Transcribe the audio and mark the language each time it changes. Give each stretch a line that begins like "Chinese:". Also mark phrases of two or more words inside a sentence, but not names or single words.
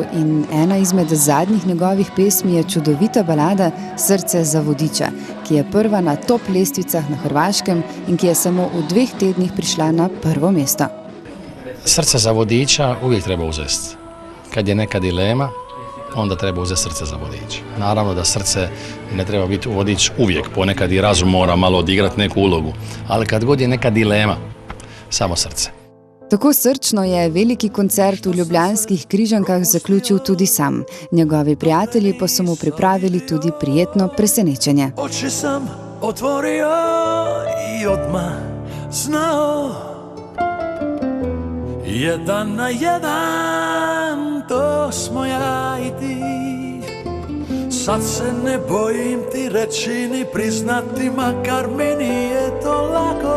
Slovenian: in ena izmed zadnjih njegovih pesmi je čudovita balada Srce za vodiča, ki je prva na top lestvicah na Hrvaškem in ki je samo v 2 tednih prišla na prvo mesto.
Croatian: Srce za vodiča uvijek treba uzeti. Kad je neka dilema, onda treba uzeti srce za vodič. Naravno da srce ne treba biti vodič uvijek, ponekad i razum mora malo odigrati neku ulogu, ali kad god je neka dilema, samo srce.
Slovenian: Tako srčno je veliki koncert v Ljubljanskih Križankah zaključil tudi sam. Njegovi prijatelji pa so mu pripravili tudi prijetno presenečenje.
Croatian: Oči sam otvorio i odmah znao, 1 na 1 to smo ja i ti. Sad se ne bojim ti reći ni priznati, makar mi nije to lako.